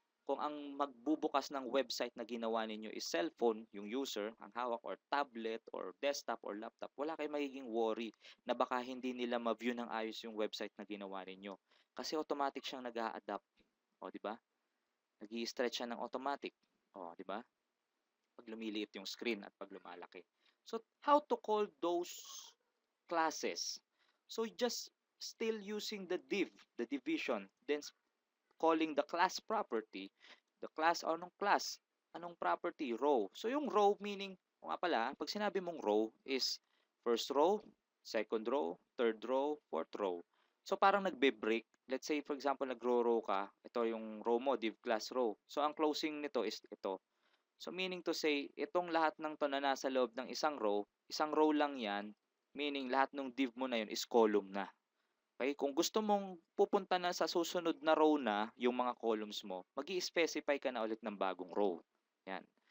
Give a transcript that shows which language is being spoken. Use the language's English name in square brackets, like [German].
[Filipino] Kung ang magbubukas ng website na ginawa ninyo is cellphone, yung user, ang hawak, or tablet, or desktop, or laptop, wala kayong magiging worry na baka hindi nila ma-view ng ayos yung website na ginawa ninyo. Kasi automatic siyang nag-a-adapt. O, di ba? Nag-i-stretch siya ng automatic. O, di ba? Pag lumiliit yung screen at pag lumalaki. [English] So, how to call those classes? So, just still using the div, the division, then calling the class property. The class, anong class? Anong property? Row. So, yung row meaning, nga pala, pag sinabi mong row is first row, second row, third row, fourth row. [Filipino] So, parang nagbe-break. Let's say, for example, nagro-row ka. Ito yung row mo, div class row. So, ang closing nito is ito. So meaning to say, itong lahat ng to na nasa loob ng isang row lang yan, meaning lahat ng div mo na yun is column na. Okay? Kung gusto mong pupunta na sa susunod na row na yung mga columns mo, mag-i-specify ka na ulit ng bagong row. Yan.